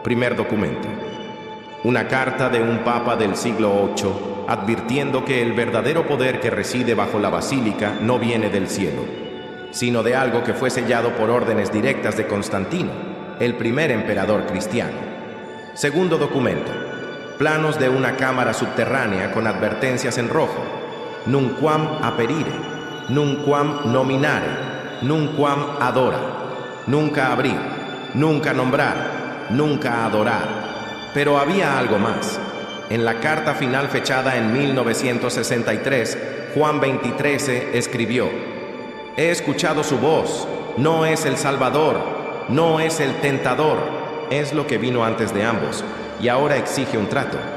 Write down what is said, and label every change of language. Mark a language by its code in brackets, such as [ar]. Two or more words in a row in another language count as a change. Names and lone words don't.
[es] Primer documento: una carta de un papa del siglo VIII advirtiendo que el verdadero poder que reside bajo la basílica no viene del cielo, sino de algo que fue sellado por órdenes directas de Constantino, el primer emperador cristiano. Segundo documento: planos de una cámara subterránea con advertencias en rojo: [la] nunquam aperire, nunquam nominare, nunquam adora, [es] nunca abrir, nunca nombrar, nunca adorar. Pero había algo más. En la carta final fechada en 1963, Juan XXIII escribió: he escuchado su voz, no es el Salvador, no es el tentador, es lo que vino antes de ambos, y ahora exige un trato.